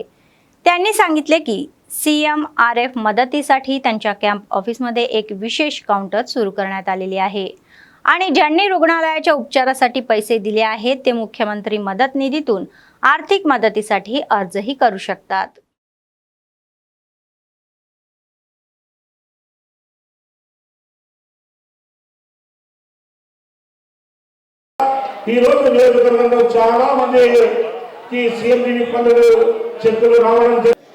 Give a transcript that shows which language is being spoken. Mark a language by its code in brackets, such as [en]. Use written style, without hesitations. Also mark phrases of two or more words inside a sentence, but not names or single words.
[mr] त्यांनी सांगितले की CMRF मदतीसाठी त्यांच्या [en] camp office [mr] एक विशेष काउंटर सुरू करण्यात आलेली आहे आणि ज्यांनी रुग्णालयाच्या उपचारासाठी पैसे दिले आहेत ते मुख्यमंत्री मदत निधीतून आर्थिक मदतीसाठी अर्जही करू शकतात. [te] ఈ రోజు నియోజకవర్గంలో చాలా మందికి [en] CM relief fund [te] చెక్కులు రావడం